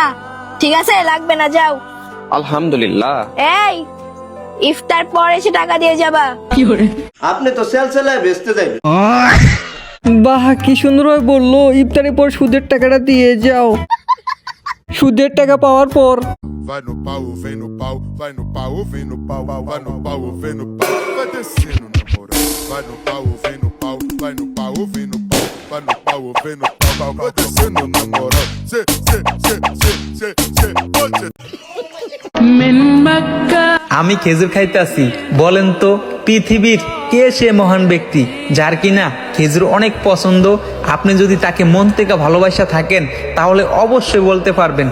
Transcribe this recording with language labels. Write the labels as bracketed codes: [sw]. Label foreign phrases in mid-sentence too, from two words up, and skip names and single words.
[bn] ঠিক আছে, লাগবে না, যাও। আলহামদুলিল্লাহ। এই ইফতার পর এসে টাকা দিয়ে যাবা। আপনি তো সেলসেলায় বেচতে যাবেন। বাহ, কি সুন্দর ভাবে বললো, ইফতারের পর সুদের টাকাটা দিয়ে যাও। সুদের টাকা পাওয়ার পর [pt] vai no pau, vem no pau, vai no pau, vem no pau, vai no pau, vem no pau, vai descendo na moral. Vai no pau, vem no pau, vai no pau, vem no pau, vai no pau, vem no pau, vai descendo na moral. Se, oye. [bn] আমি খেজুর খাইতে আসি, বলেন তো পৃথিবীর কে সে মহান ব্যক্তি যার কিনা খেজুর অনেক পছন্দ? আপনি যদি তাকে মন থেকে ভালোবাসা থাকেন তাহলে অবশ্যই বলতে পারবেন।